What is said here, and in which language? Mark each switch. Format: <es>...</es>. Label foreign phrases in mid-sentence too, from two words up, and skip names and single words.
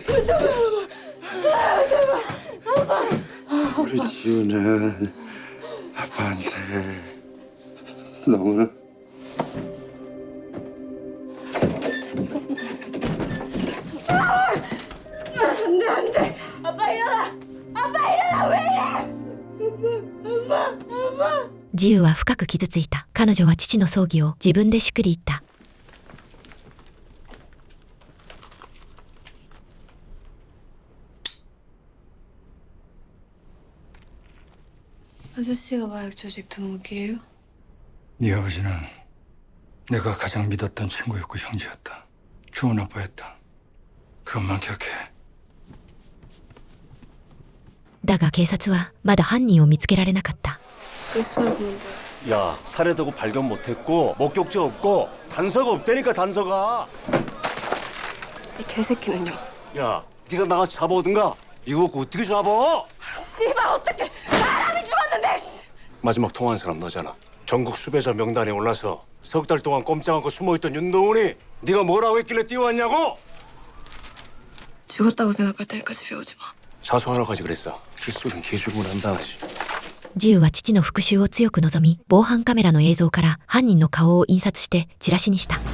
<ko>우리 지우는 아빠한테 너무 안돼 아빠 일어나. 아빠 일어나 왜 이래?</ko> <ja>ジウは深く傷ついた。彼女は父の葬儀を自分でしくり言った。</ja> <ko>아저씨가 마약 조직 두목이에요? 네 아버지는 내가 가장 믿었던 친구였고 형제였다. 좋은 아빠였다. 그것만 기억해.</ko> <ja>だが警察はまだ犯人を見つけられなかった。</ja> <ko>왜 수사를 그만둬? 야, 살해되고 발견 못했고 목격자 없고 단서가 없다니까 단서가. 이 개새끼는요? 야, 네가 나가서 잡아오든가. 이거 어떻게 잡아? 씨발 어떻게 사람이 죽었는데. 마지막 통화한 사람 너잖아. 전국 수배자 명단에 올라서 석 달 동안 꼼짝 않고 숨어있던 윤동훈이 네가 뭐라고 했길래 뛰어왔냐고? 죽었다고 생각할 테니까 집에 오지 마. 자수하러 가지 그랬어. 휘소리는 개죽으면 안 당하지.</ko> <ja>ジウは父の復讐を強く望み、防犯カメラの映像から犯人の顔を印刷してチラシにした。</ja>